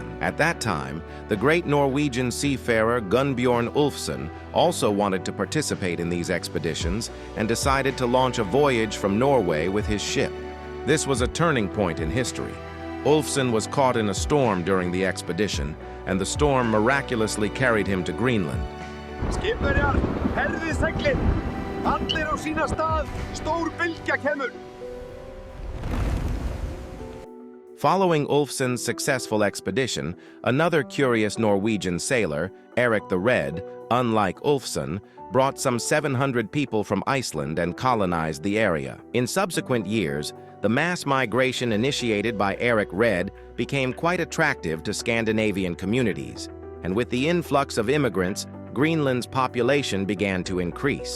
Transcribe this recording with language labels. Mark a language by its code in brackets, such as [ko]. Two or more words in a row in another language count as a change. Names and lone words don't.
[en] At that time, the great Norwegian seafarer Gunnbjorn Ulfsson also wanted to participate in these expeditions and decided to launch a voyage from Norway with his ship. This was a turning point in history. Ulfsson was caught in a storm during the expedition, and the storm miraculously carried him to Greenland. [is] Skipverjar, herðið seglin! Allir á sína stað, stór bylgja kemur! [en] Following Ulfsson's successful expedition, another curious Norwegian sailor, Erik the Red, unlike Ulfsson, brought some 700 people from Iceland and colonized the area. In subsequent years, the mass migration initiated by Erik Red became quite attractive to Scandinavian communities, and with the influx of immigrants, Greenland's population began to increase.